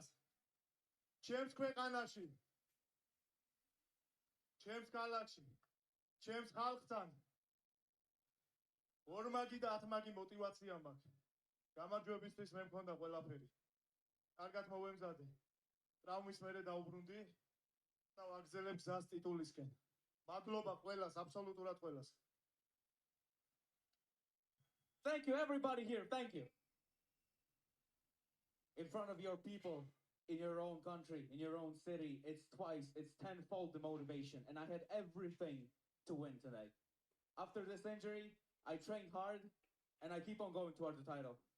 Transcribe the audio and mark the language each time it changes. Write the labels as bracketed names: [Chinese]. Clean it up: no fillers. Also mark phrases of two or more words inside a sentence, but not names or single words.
[Georgian] ჩემს ქვეყანაში, ჩემს ქალაქში, ჩემს ხალხთან ორმაგი და ათმაგი мотиваცია მაქვს. გამარჯვებისთვის მე მქონდა ყველაფერი. კარგად მოვემზადე. ტრავმის მერე დაუბრუნდი და ვაგზელებ გზას ტიტულისკენ. მადლობა ყველას, აბსოლუტურად ყველას. [English] Thank you, everybody here. Thank you. In front of your people, in your own country, in your own city, it's tenfold the motivation. And I had everything to win today. After this injury, I trained hard and I keep on going towards the title.